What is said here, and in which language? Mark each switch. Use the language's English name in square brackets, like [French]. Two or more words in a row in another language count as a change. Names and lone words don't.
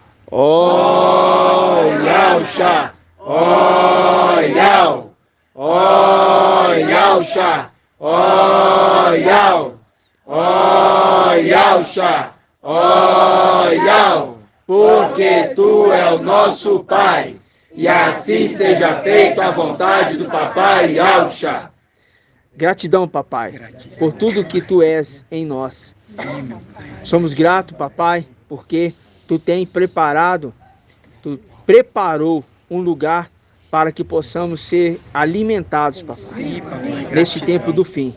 [Portuguese] Ó Yauxa, ó Yau, ó Yauxa, ó Yau, ó Yauxa, ó Yau, porque tu é o nosso Pai, e assim seja feita a vontade do Papai Yauxa. Gratidão, papai, por tudo que tu és em nós. Somos gratos, papai, porque tu preparou um lugar para que possamos ser alimentados, papai, neste tempo do fim.